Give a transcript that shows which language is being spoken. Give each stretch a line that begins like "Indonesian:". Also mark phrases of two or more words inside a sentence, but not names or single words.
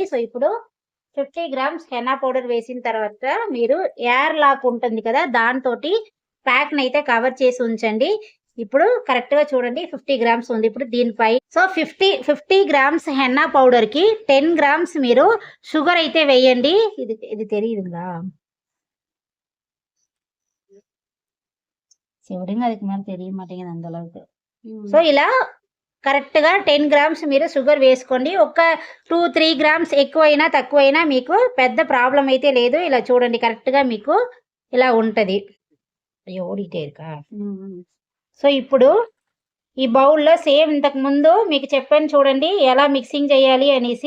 Telugu: సో, ఇప్పుడు 50 గ్రామ్స్
English: henna powder
Telugu: వేసిన తర్వాత మీరు
English: air lock
Telugu: ఉంటుంది కదా! దాంతోటి ప్యాక్‌నయితే కవర్ చేసి ఉంచండి. ఇప్పుడు కరెక్ట్‌గా చూడండి 50 గ్రామ్స్ ఉంది. ఇప్పుడు దీనిపై సో, 50 గ్రామ్స్
English: henna powderకి
Telugu: 10 గ్రామ్స్ మీరు షుగర్ అయితే వేయండి. ఇది ఇది
Tamil: தெரியுதுங்களா? சிவடுங்க அதுக்கு மேல தெரிய மாட்டேங்குது அந்த அளவுக்கு.
Telugu: సో, ఇలా కరెక్ట్‌గా 10 గ్రామ్స్ మీరు షుగర్ వేసుకోండి. ఒక 2, 3 గ్రామ్స్ ఎక్కువైనా, తక్కువైనా మీకు పెద్ద ప్రాబ్లమ్ అయితే లేదు. ఇలా చూడండి కరెక్ట్‌గా మీకు ఇలా ఉంటది. అయ్యో! ఓడిటే இருக்கா? సో, ఇప్పుడు ఈ బౌల్‌లో సేమ్ ఇంతకు ముందు మీకు చెప్పాను చూడండి ఎలా మిక్సింగ్ చేయాలి అనేసి.